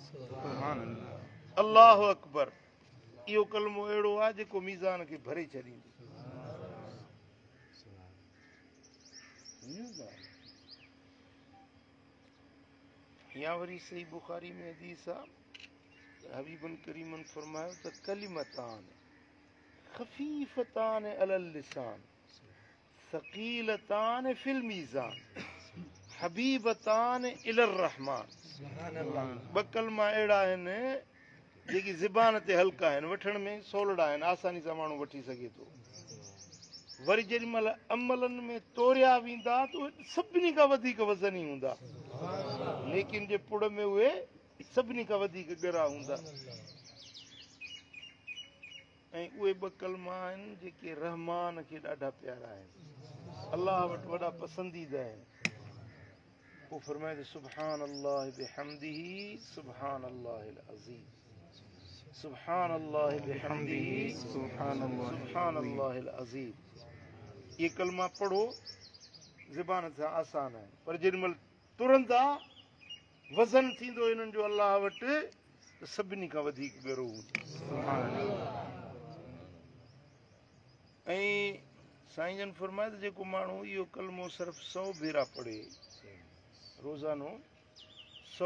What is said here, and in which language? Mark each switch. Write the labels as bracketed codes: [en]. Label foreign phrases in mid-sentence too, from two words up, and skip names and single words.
[ar] الله أكبر [sd] इहो कलमो अहिड़ो आहे जेको मीज़ान खे भरे छॾींदो। या वरी सही बुखारी में हदीस आहे, हबीबन करीमन फरमायो त [ar] كلمتان خفيفتان على اللسان ثقيلتان في الميزان حبيبتان إلى الرحمن. [sd] 2 कलमा अहिड़ा आहिनि जेकी ज़बान ते हल्का आहिनि, वठण में सवला आहिनि, आसानी सां माण्हू वठी सघे थो। वरी जेॾी महिल अमलनि में तोरिया वेंदा त उहे सभिनी खां वधीक वज़नी हूंदा, लेकिन जे पुड़ में उहे सभिनी खां वधीक ॻरा हूंदा। ऐं उहे 2 कलमा आहिनि जेके रहमान खे ॾाढा प्यारा आहिनि, अलाह वटि वॾा पसंदीदा आहिनि। पोइ फरमाए त [ar] سبحان الله وبحمده سبحان الله العظيم، سبحان الله وبحمده سبحان الله العظيم. [sd] ये कलमा पढ़ो, ज़बान सां आसान आहिनि, पर जेॾी महिल तुरंदा वज़न थींदो इन्हनि जो अलाह वटि त सभिनी खां वधीक ॻरो हूंदो। ऐं साईं जन फरमाए त जेको माण्हू इहो कलमो सिर्फ़ 100 भेरा पढ़े रोज़ानो 100